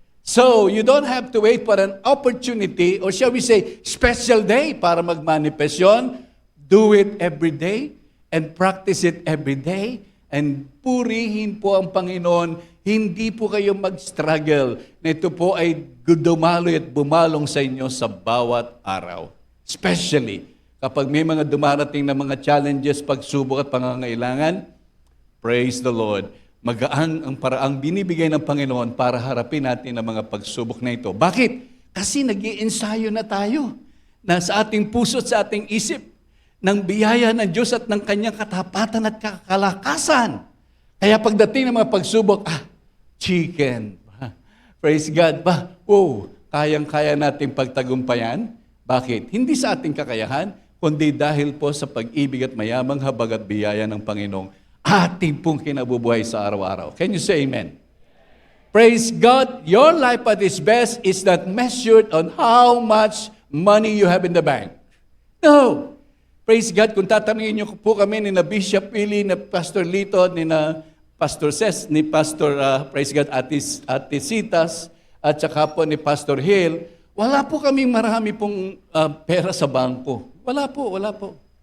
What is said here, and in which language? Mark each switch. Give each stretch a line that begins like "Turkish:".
English: So, you don't have to wait for an opportunity or shall we say, special day
Filipino: para mag-manifest yun.
English: Do it every day. And practice it every day.
Filipino: And purihin po ang Panginoon. Hindi po kayo mag-struggle. Na ito po ay dumaloy at bumalong sa inyo sa bawat araw. Especially kapag may mga dumarating na mga challenges, pagsubok at pangangailangan, praise the Lord. Magaan ang paraang binibigay ng Panginoon para harapin natin ang mga pagsubok na ito. Bakit? Kasi nag-iensayo na tayo na sa ating puso at sa ating isip ng biyaya ng Diyos at ng kanyang katapatan at kalakasan. Kaya pagdating ng mga pagsubok, chicken. Praise God. Kayang-kaya nating pagtagumpayan. Bakit? Hindi sa ating kakayahan, kundi dahil po sa pag-ibig at mayamang habag at biyaya ng Panginoong ating pong kinabubuhay sa araw-araw.
English: Can you say amen? Praise God. Your life at its best is not measured on how much money you have in the bank.
Filipino: No.
English: Praise God,
Filipino: kung tatanungin niyo po kami ni na Bishop Willie, ni Pastor Lito, ni na Pastor Ses, ni Pastor, praise God, Ate Citas, at saka po ni Pastor Hill, wala po kaming marami pong pera sa bangko. Wala po.